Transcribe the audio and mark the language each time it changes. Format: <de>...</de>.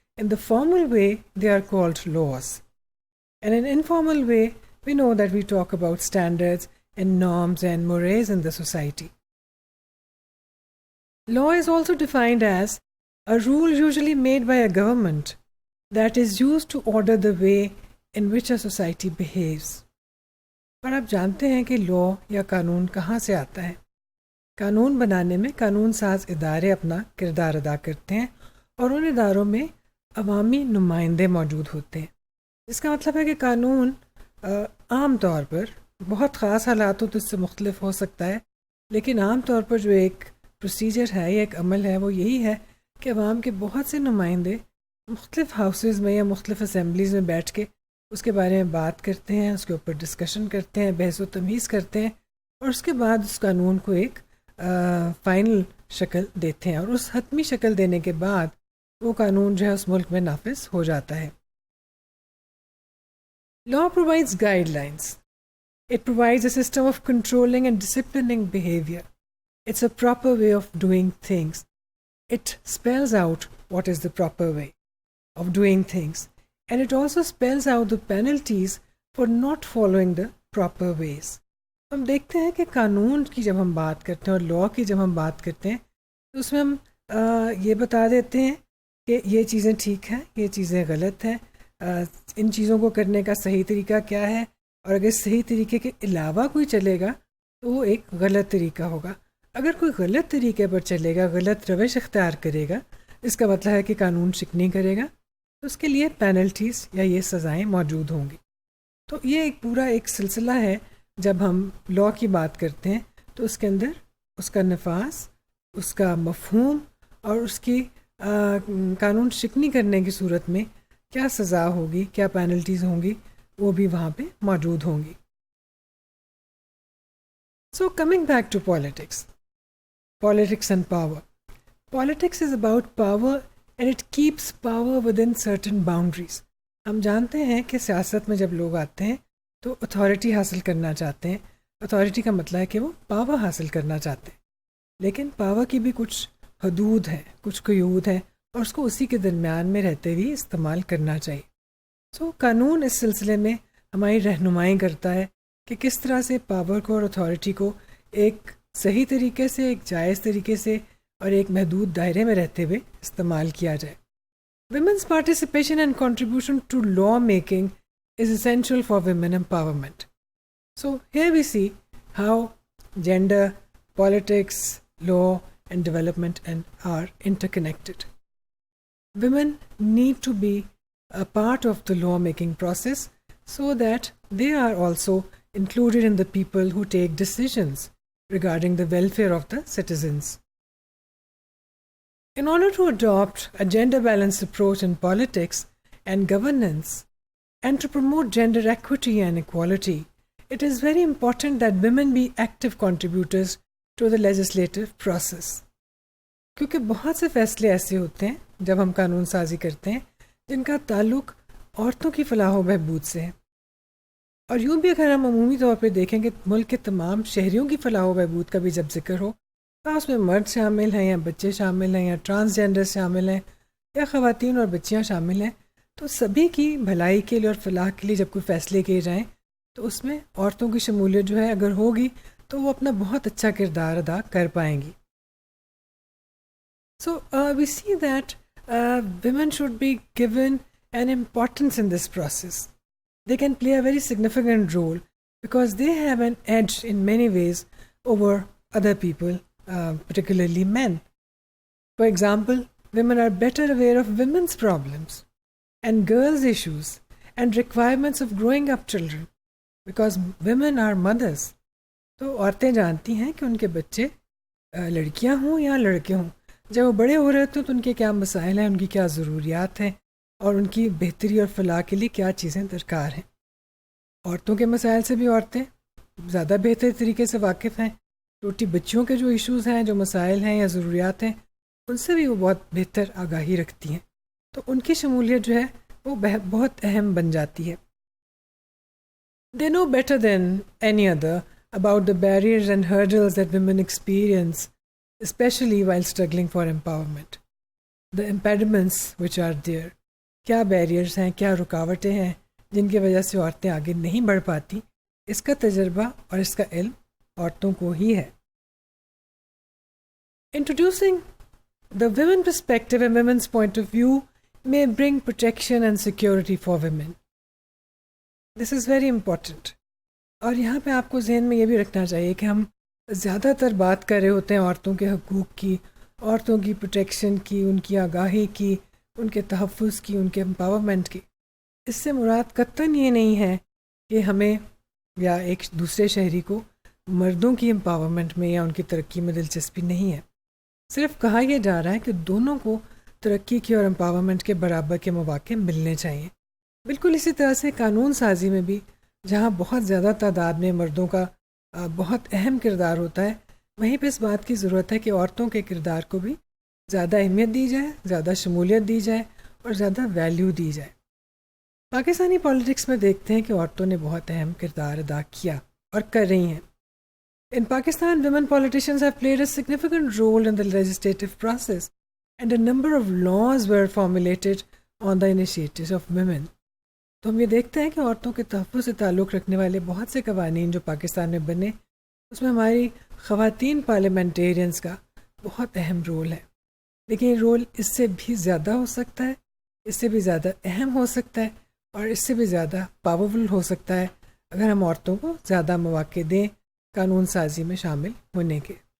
<en>In the formal way, they are called laws. And in informal way, we know that we talk about standards and norms and mores in the society. Law is also defined as a rule usually made by a government that is used to order the way in which a society behaves.</en> <ur>پر آپ جانتے ہیں کہ لا یا قانون کہاں سے آتا ہے؟ قانون بنانے میں قانون ساز ادارے اپنا کردار ادا کرتے ہیں اور ان اداروں میں عوامی نمائندے موجود ہوتے ہیں. اس کا مطلب ہے کہ قانون عام طور پر بہت خاص حالات ہو تو اس سے مختلف ہو سکتا ہے، لیکن عام طور پر جو ایک پروسیجر ہے یا ایک عمل ہے وہ یہی ہے کہ عوام کے بہت سے نمائندے مختلف ہاؤسز میں یا مختلف اسمبلیز میں بیٹھ کے اس کے بارے میں بات کرتے ہیں، اس کے اوپر ڈسکشن کرتے ہیں، بحث و تمیز کرتے ہیں اور اس کے بعد اس قانون کو ایک فائنل شکل دیتے ہیں اور اس حتمی شکل دینے کے بعد وہ قانون جو ہے اس ملک میں نافذ ہو جاتا ہے.</ur> <en>Law provides guidelines. It provides a system of controlling and disciplining behavior. It's a proper way of doing things. It spells out what is the proper way of doing things. And it also spells out the penalties for not following the proper ways.</en> <ur>ہم دیکھتے ہیں کہ قانون کی جب ہم بات کرتے ہیں اور لا کی جب ہم بات کرتے ہیں تو اس میں ہم یہ بتا دیتے ہیں کہ یہ چیزیں ٹھیک ہیں، یہ چیزیں غلط ہیں، ان چیزوں کو کرنے کا صحیح طریقہ کیا ہے، اور اگر صحیح طریقے کے علاوہ کوئی چلے گا تو وہ ایک غلط طریقہ ہوگا. اگر کوئی غلط طریقے پر چلے گا، غلط روش اختیار کرے گا، اس کا مطلب ہے کہ قانون شکنی کرے گا، تو اس کے لیے پینلٹیز یا یہ سزائیں موجود ہوں گی. تو یہ ایک پورا ایک سلسلہ ہے. جب ہم لا کی بات کرتے ہیں تو اس کے اندر اس کا نفاذ، اس کا مفہوم اور اس کی قانون شکنی کرنے کی صورت میں کیا سزا ہوگی، کیا پینلٹیز ہوں گی، وہ بھی وہاں پہ موجود ہوں گی.</ur> <en>So coming back to politics and power. Politics is about power and it keeps power within certain boundaries.</en> <ur>ہم جانتے ہیں کہ سیاست میں جب لوگ آتے ہیں تو اتھارٹی حاصل کرنا چاہتے ہیں. اتھارٹی کا مطلب ہے کہ وہ پاور حاصل کرنا چاہتے ہیں، لیکن پاور کی بھی کچھ حدود ہیں، کچھ قیود ہیں اور اس کو اسی کے درمیان میں رہتے ہوئے استعمال کرنا چاہیے. قانون اس سلسلے میں ہماری رہنمائی کرتا ہے کہ کس طرح سے پاور کو اور اتھارٹی کو ایک صحیح طریقے سے، ایک جائز طریقے سے اور ایک محدود دائرے میں رہتے ہوئے استعمال کیا جائے.</ur> <en>Women's participation and contribution to law making is essential for women empowerment. So here we see how gender, politics, law and development are interconnected. Women need to be a part of the law-making process so that they are also included in the people who take decisions regarding the welfare of the citizens. In order to adopt a gender-balanced approach in politics and governance, and to promote gender equity and equality, it is very important that women be active contributors to the legislative process.</en> <ur>کیونکہ بہت سے فیصلے ایسے ہوتے ہیں جب ہم قانون سازی کرتے ہیں جن کا تعلق عورتوں کی فلاح و بہبود سے ہے، اور یوں بھی اگر ہم عمومی طور پہ دیکھیں کہ ملک کے تمام شہریوں کی فلاح و بہبود کا بھی جب ذکر ہو، تو اس میں مرد شامل ہیں یا بچے شامل ہیں یا ٹرانسجینڈر شامل ہیں یا خواتین اور بچیاں شامل ہیں، تو سبھی کی بھلائی کے لیے اور فلاح کے لیے جب کوئی فیصلے کیے جائیں تو اس میں عورتوں کی شمولیت جو ہے اگر ہوگی تو وہ اپنا بہت اچھا کردار ادا کر پائیں گی.</ur> <en>So we see that women should be given an importance in this process. They can play a very significant role because they have an edge in many ways over other people, particularly men. For example, women are better aware of women's problems and girls' issues and requirements of growing up children because women are mothers.</en> <ur>تو عورتیں جانتی ہیں کہ ان کے بچے لڑکیاں ہوں یا لڑکے ہوں، جب وہ بڑے ہو رہے ہوتے ہیں تو ان کے کیا مسائل ہیں، ان کی کیا ضروریات ہیں اور ان کی بہتری اور فلاح کے لیے کیا چیزیں درکار ہیں. عورتوں کے مسائل سے بھی عورتیں زیادہ بہتر طریقے سے واقف ہیں. چھوٹی بچیوں کے جو ایشوز ہیں، جو مسائل ہیں یا ضروریات ہیں، ان سے بھی وہ بہت بہتر آگاہی رکھتی ہیں. تو ان کی شمولیت جو ہے وہ بہت اہم بن جاتی ہے.</ur> <en>They know better than any other about the barriers and hurdles that women experience, especially while struggling for empowerment. The impediments which are there.</en> <ur>کیا بیریئرز ہیں، کیا رکاوٹیں ہیں جن کی وجہ سے عورتیں آگے نہیں بڑھ پاتی، اس کا تجربہ اور اس کا علم عورتوں کو ہی ہے.</ur> <en>Introducing the women perspective and women's point of view may bring protection and security for women. This is very important.</en> <ur>اور یہاں پہ آپ کو ذہن میں یہ بھی رکھنا چاہیے کہ ہم زیادہ تر بات کر رہے ہوتے ہیں عورتوں کے حقوق کی، عورتوں کی پروٹیکشن کی، ان کی آگاہی کی، ان کے تحفظ کی، ان کے امپاورمنٹ کی. اس سے مراد قطعاً یہ نہیں ہے کہ ہمیں یا ایک دوسرے شہری کو مردوں کی امپاورمنٹ میں یا ان کی ترقی میں دلچسپی نہیں ہے. صرف کہا یہ جا رہا ہے کہ دونوں کو ترقی کی اور امپاورمنٹ کے برابر کے مواقع ملنے چاہیے. بالکل اسی طرح سے قانون سازی میں بھی جہاں بہت زیادہ تعداد میں مردوں کا بہت اہم کردار ہوتا ہے، وہیں پہ اس بات کی ضرورت ہے کہ عورتوں کے کردار کو بھی زیادہ اہمیت دی جائے، زیادہ شمولیت دی جائے اور زیادہ ویلیو دی جائے. پاکستانی پالیٹکس میں دیکھتے ہیں کہ عورتوں نے بہت اہم کردار ادا کیا اور کر رہی ہیں.</ur> <en>In Pakistan, women politicians have played a significant role in the legislative process and a number of laws were formulated on the initiatives of women.</en> <ur>تو ہم یہ دیکھتے ہیں کہ عورتوں کے تحفظ سے تعلق رکھنے والے بہت سے قوانین جو پاکستان میں بنے، اس میں ہماری خواتین پارلیمنٹیرینز کا بہت اہم رول ہے. لیکن یہ رول اس سے بھی زیادہ ہو سکتا ہے، اس سے بھی زیادہ اہم ہو سکتا ہے اور اس سے بھی زیادہ پاورفل ہو سکتا ہے اگر ہم عورتوں کو زیادہ مواقع دیں قانون سازی میں شامل ہونے کے.</ur>